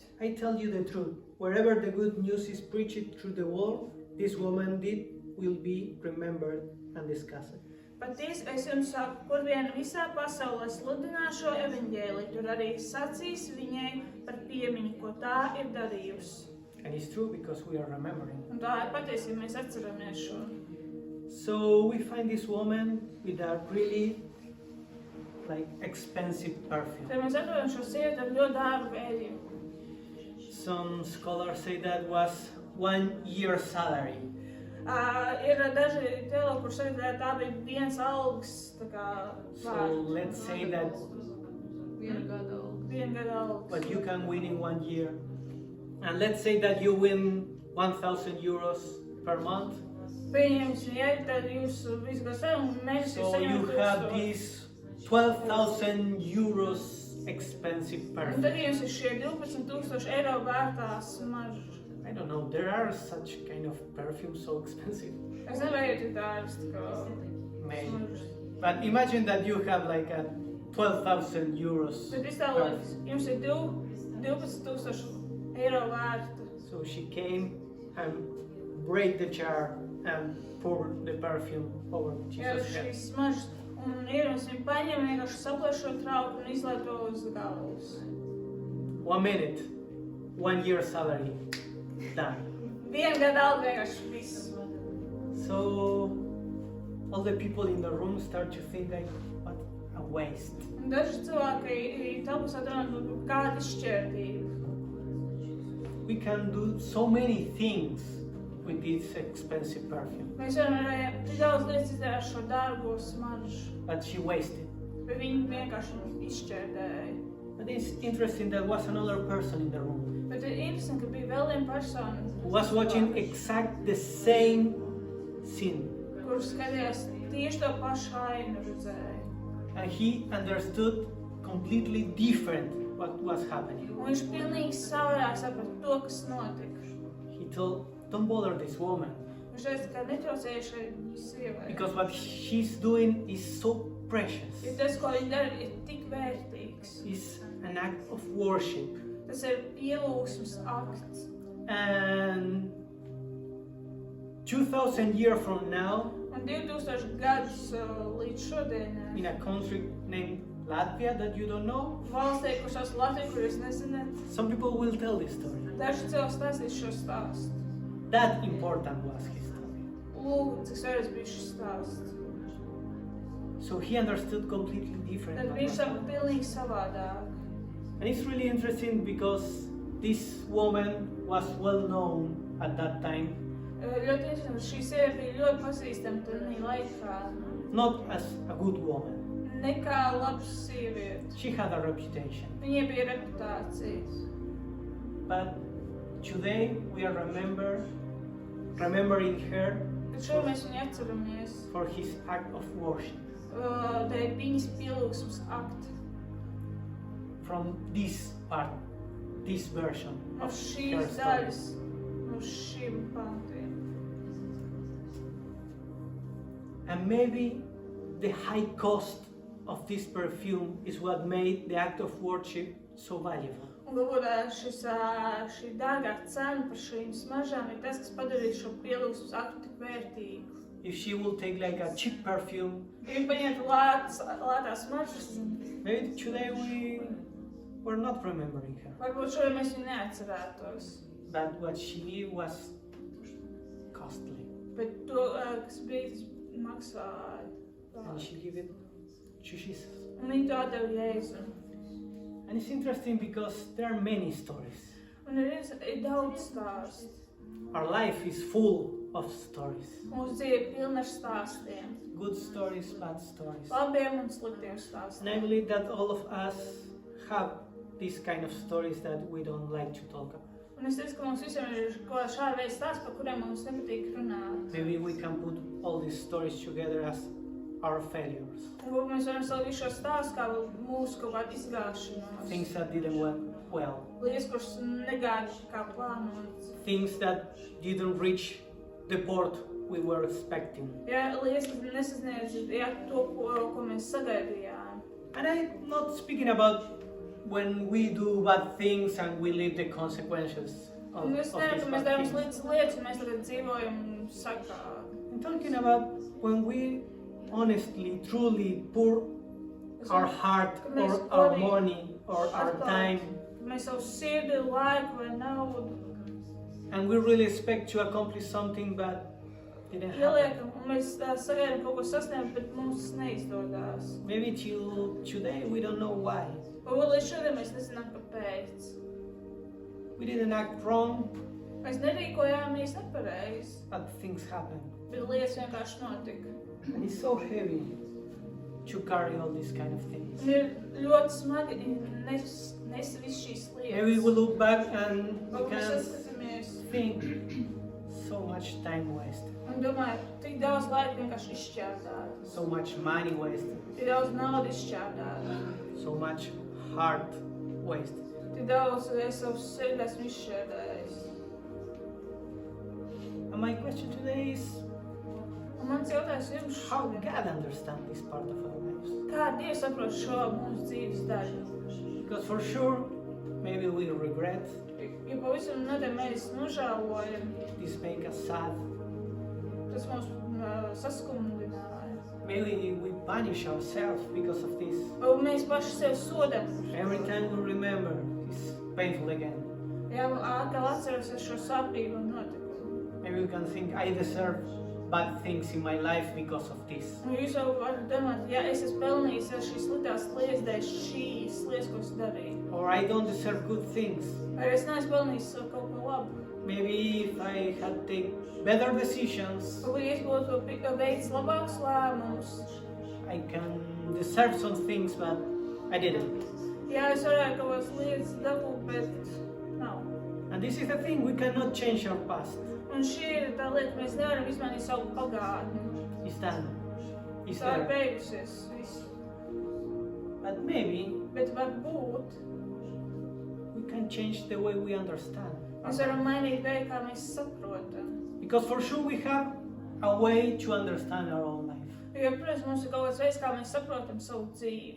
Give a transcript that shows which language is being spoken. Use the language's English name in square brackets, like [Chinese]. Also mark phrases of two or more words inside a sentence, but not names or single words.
[English] I tell you the truth, wherever the good news is preached through the world, this woman did will be remembered and discussed. [Latvian] Patiesi es jums saku, kur vien visā pasaulē sludinā šo evaņģēliju, tur arī sacīs viņai par piemiņu, ko tā ir darījusi. [English] And it's true because we are remembering. [Latvian] Un tā ir patiesība, mēs atceramies šo. [English] So we find this woman with a really expensive perfume. [Latvian] Tad mēs atrodam šo sievieti ar ļoti dārgu eļļu. [English] Some scholars say that was 1 year's salary. [Latvian] Ir daži teologi, kur saka, ka tā bija viens algas, tā kā [English] So let's say that [Latvian] viena gada algas. [English] what you can win in 1 year. And let's say that you win 1,000 euros per month. [Latvian] Pieņemsim, ja tad jūs visu gadu savu mēnesi [English] So you have this 12,000 euros expensive [Latvian] Un [English] perfume. [Latvian] tad jums ir šie 12,000 eiro vērtā smarža. [English] I don't know, there are such kind of perfumes so expensive. [Latvian] Es nevaru tik dārgs, tā kā [English] Maybe. [Latvian] smaržas. [English] But imagine that you have 12,000 euros. [Latvian] Bet iztēloties, jums ir 12,000 eiro vērta. [English] So she came and break the jar and poured the perfume over [Latvian] Jā, [English] Jesus' head. [Latvian] šīs smaržas. Un ierums viņa paņem vienkārši saplēš šo trauku un izlaiž to uz galvas. [English] 1 minute, 1 year salary, done. [Latvian] 1 gada alga vienkārši viss. [English] So all the people in the room start to think like, what a waste. [Latvian] Un daži cilvēki telpas atrunā, kāda izšķērtība. [English] We can do so many things with this expensive perfume, [Latvian] Mēs varējām tik daudz lietas izdarīt šo dārgo smaržu, [English] but she wasted. [Latvian] bet viņi vienkārši izšķērdēja. [English] But it's interesting that was another person in the room [Latvian] Bet ir interesanti, ka bija vēl viena persona, [English] who was watching exact the same scene, [Latvian] kur skatījās tieši to pašu ainu redzēja. [English] and he understood completely different what was happening. [Latvian] Un viņš pilnīgi savādāk saprata to, kas notika. [English] He told, don't bother this woman, [Latvian] Viņš teica, ka netraucēja šai sievai. [English] because what she's doing is so precious. [Latvian] Jo tas, ko viņa dara, ir tik vērtīgs. [English] It's an act of worship. [Latvian] Tas ir pielūgsmes akts. [English] And 2,000 years from now, [Latvian] Un 2000 gadus līdz šodienai, [English] in a country named Latvia that you don't know, [Latvian] valstī, kur sauc Latviju, kur jūs nezināt, [English] some people will tell this story. [Latvian] daži cilvēki stāstīs šo stāstu. [English] That important was his story. [Latvian] Lūk, cik svarīgs bija šis stāsts. [English] So he understood completely different. [Latvian] Tad [English] what [Latvian] viņš [English] was [Latvian] saprata [English] happening. [Latvian] pilnīgi savādāk. [English] And it's really interesting because this woman was well known at that time, [Latvian] Ļoti interesanti, šī sieviete bija ļoti pazīstama tajā laikā. [English] not as a good woman. [Latvian] Nekā labs sieviete. [English] She had a reputation. [Latvian] Viņai bija reputācija. [English] But today we are remembering her [Latvian] Bet šodien mēs viņu atceramies. [English] for his act of worship. [Latvian] Dēļ viņas pielūgsmes akta. [English] From this part, this version [Latvian] No [English] of her [Latvian] šīs [English] story. [Latvian] daļas, no šiem pantiem. [English] And maybe the high cost of this perfume is what made the act of worship so valuable. [Latvian] Un varbūt šī dārgā cena par šīm smaržām ir tas, kas padarīja šo pielūgsmes aktu tik vērtīgu. [English] If she will take like a cheap perfume, [Latvian] Ja viņi paņemtu lētās smaržas, [English] maybe today we're not remembering her. [Latvian] varbūt šodien mēs viņu neatcerētos. [English] But what she did was costly. [Latvian] Bet to, kas bija, tas maksāja. [English] And she gave it to Jesus. [Latvian] Un viņi to atdeva Jēzum. [English] And it's interesting because there are many stories. [Latvian] Un ir daudz stāstu. [English] Our life is full of stories. [Latvian] Mūsu dzīve pilna ar stāstiem. [English] Good stories, bad stories. [Latvian] Labiem un sliktiem [English] And [Latvian] stāstiem. [English] I believe that all of us have these kind of stories that we don't like to talk about. [Latvian] Un es ticu, ka mums visiem ir kaut kāda šāda veida stāsts, par kuriem mums nepatīk runāt. [English] Maybe we can put all these stories together as our failures. [Latvian] Un varbūt mēs varam salikt visu šo stāstu kā mūsu kaut kādu izgāšanos. [English] Things that didn't went well. [Latvian] Lietas, kuras negāja kā plānots. [English] Things that didn't reach the port we were expecting. [Latvian] Ja, lietas, kas nesasniedz to, ko mēs sagaidījām. [English] And I'm not speaking about when we do bad things and we live the consequences of [Latvian] Un [English] these [Latvian] es nevaru, ka mēs [English] bad [Latvian] darām [English] things. [Latvian] sliktas lietas, un mēs tagad dzīvojam sakā. [English] I'm talking about when we honestly, truly pour our heart or our money or our time, [Latvian] Mēs savu sirdi, laiku vai naudu [English] and we really expect to accomplish something but didn't happen. [Latvian] ieliekam, un mēs sagaidām kaut ko sasniegt, bet mums tas neizdodas. [English] Maybe till today we don't know why. [Latvian] Varbūt līdz šodien mēs nezinām, kāpēc. [English] We didn't act wrong, [Latvian] Mēs nerīkojāmies nepareizi, [English] but things happen. [Latvian] bet lietas vienkārši notika. [English] And it's so heavy to carry all these kind of things. [Latvian] Un ir ļoti smagi nes visu šīs [English] Maybe [Latvian] lietas. [English] we look back and we [Latvian] Varbūt mēs [English] can [Latvian] saskatāmies [English] think so much time wasted, [Latvian] un domājam, tik daudz laika vienkārši izšķērdāt. [English] so much money wasted, [Latvian] Tik daudz naudas izšķērdāt. [English] so much heart wasted. [Latvian] Tik daudz es savus sirdi esmu izšķērdējis. [English] And my question today is, [Latvian] Un mans jautājums jums [English] How [Latvian] šodien. [English] God understands this part of our lives. [Latvian] Kā Dievs saprot šo mūsu dzīves daļu? [English] Because for sure, maybe we regret, [Latvian] Jo pavisam noteikti mēs nožēlojam, [English] this make us sad. [Latvian] tas mūs saskumdināja. [English] Maybe we punish ourselves because of this. [Latvian] Vai mēs paši sev sodam. [English] Every time we remember, it's painful again. [Latvian] Jā, atkal atceros šo sāpīgu notikumu. [English] Maybe we can think, I deserve bad things in my life because of this. [Latvian] Un jūs jau varat domāt, ja es esmu pelnījis šīs sliktās lietas dēļ šīs lietas, ko es darīju. [English] Or I don't deserve good things. [Latvian] Vai es neesmu pelnījis kaut ko labu. [English] Maybe if I had taken better decisions, [Latvian] Vai es būtu veicis labākus lēmumus. [English] I can deserve some things, but I didn't. [Latvian] Jā, es varētu kaut kādas lietas dabūt, bet nav. [English] And this is the thing, we cannot change our past. [Latvian] Un šī ir tā lieta, mēs nevaram izmainīt savu pagātni. [English] It's done. It's [Latvian] Tā ir [English] there. [Latvian] beigusies viss. [English] But maybe [Latvian] Bet varbūt [English] we can change the way we understand. [Latvian] mēs varam mainīt veidu, kā mēs saprotam. [English] Because for sure we have a way to understand our own life. [Latvian] Jo, protams, mums ir kaut kāds veids, kā mēs saprotam savu dzīvi.